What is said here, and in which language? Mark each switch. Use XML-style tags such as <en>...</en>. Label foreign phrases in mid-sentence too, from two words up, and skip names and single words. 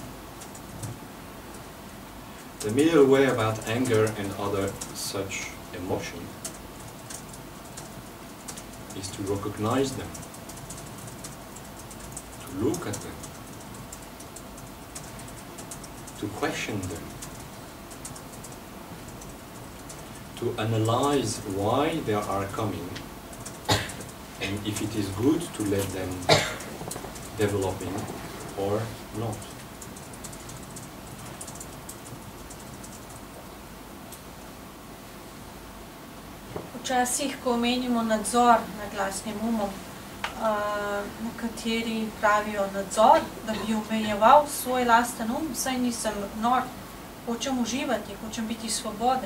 <en>The middle way about anger and other such emotions is to recognize them, to look at them, to question them, to analyze why they are coming, and if it is good to let them developing or not.</en> <sl>Včasih, ko omenimo nadzor nad lastnim umom, nekateri pravijo nadzor, da bi omejeval svoj lasten saj nisem nor, hočem uživati, hočem biti svoboden.</sl>